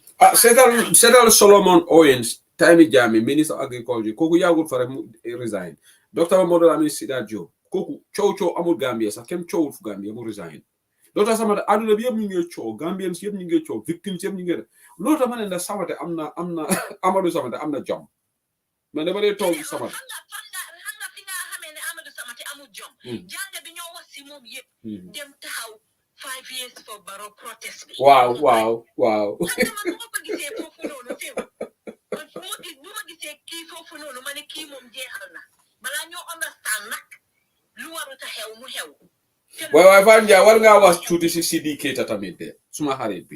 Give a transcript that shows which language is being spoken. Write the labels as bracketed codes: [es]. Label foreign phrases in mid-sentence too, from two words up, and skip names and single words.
[wo] seetal Solomon Owens Taimi Jammeh [fr] ministre agriculture [wo] kooku yàggul fa rek mu resign docteur Mamadou Lamine Sidat Diop kooku coow amul Gambia sax kenn coowul fu Gambia mu resign loolu tax Samate àdduna bi yëpp ñu ngi coow Gambians yëpp ñu ngi coow victimes yëpp ñu ngi loolu tax ma ne la Samate am na Amadou Samate am na jom mais dama dee toog Samate xam nga fi nga xamee ne Amadou Samate amul jom jàng bi ñoo wax si moom yëpp dem taxaw [en] 5 years for Barrow protest [wo] bi waaw xam nga man bu ma ko gisee foofu noonu teew bu ma gisee kii foofu noonu ma ne kii moom jeexal na balaa ñoo understand nag lu warut a xew mu xew waaye Fane Ndiaye war ngaa wax tuuti si Sidi Keita tamit de suma xarit bi